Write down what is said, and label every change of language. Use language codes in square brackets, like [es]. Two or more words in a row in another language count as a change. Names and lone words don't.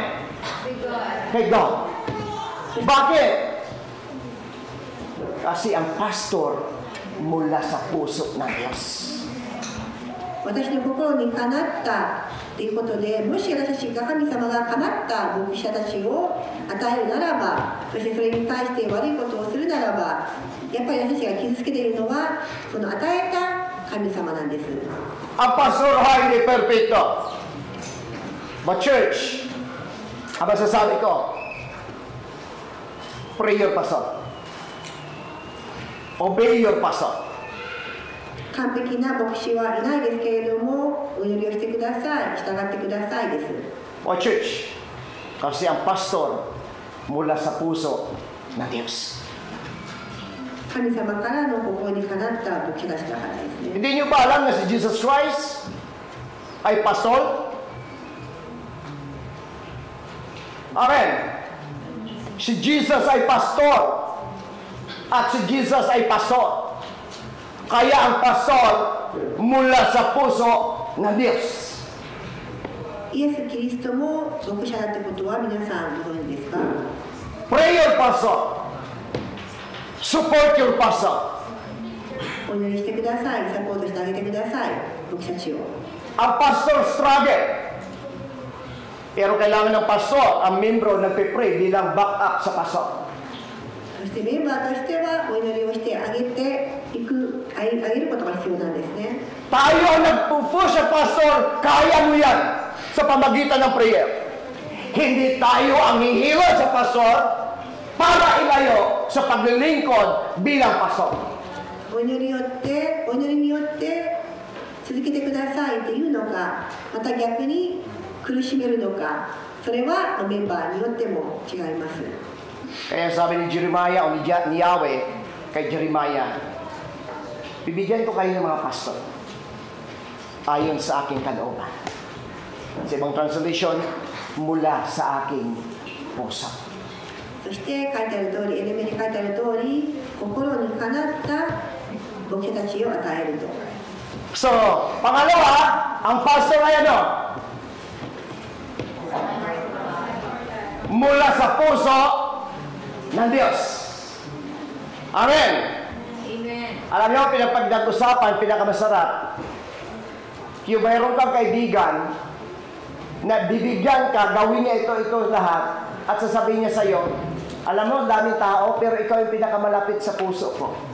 [tl] Kay God. Bakit? Kasi ang pastor mula sa puso ng Diyos. [ja] 私の心にかなったということで、もし私たちが神様がかなった牧者たちを与えるならば、そしてそれに対して悪いことをするならば、やっぱり私たちが傷つけているのはその与えた神様なんです。 [tl] Ang pastor ay hindi perfecto. [en] But church, [tl] ang masasabi ko, [en] pray your pastor. Obey your pastor. [ja] 完璧な牧師はいないですけれども、お祈りをしてください、従ってくださいです。 [tl] O church, kasi ang pastor mula sa puso ng Diyos. [ja] 神様からの心にかなった牧者たちだからですね。 [tl] Hindi nyo ba alam na si Jesus Christ ay pastor? Amen. Si Jesus ay pastor. At si Jesus ay pastor. Kaya ang pastor mula sa puso ng Diyos. [ja] イエス・キリストも牧者だってことは皆さんご存知ですか？ [en] Pray your pastor. Support your pastor. [ja] お祈りしてください、サポートしてあげてください、牧者たちを。 [tl] Ang pastor struggle. Pero kailangan ng pastor, ang membro nagpe-pray bilang backup sa pastor. [ja] そしてメンバーとしてはお祈りをしてあげていく、あげることが必要なんですね。 [tl] Tayo ang nagpo-push sa pastor, kaya mo yan. sa pamagitan ng prayer. Hindi tayo ang hihila sa pastor para ilayo sa paglilingkod bilang pastor. [ja] お祈りによって続けてくださいというのか、また逆に苦しめるのか、それはメンバーによっても違います。 [tl] Kaya sabi ni Jeremiah o ni Yahweh kay Jeremiah, bibigyan ko kayo ng mga pastor ayon sa aking kalooban. Sa ibang translation, mula sa aking puso. [ja] そして書いてある通り、エレメに書いてある通り、心にかなった牧者たちを与えると。 [tl] So, pangalawa, ang pastor ay ano? Mula sa puso ng Diyos. Amen. Amen. Alam niyo, pinapagdag-usapan, pinakamasarap. Yung mayroon kang kaibigan na bibigyan ka, gawin niya ito lahat, at sasabihin niya sa'yo, alam mo, daming tao, pero ikaw yung pinakamalapit sa puso ko.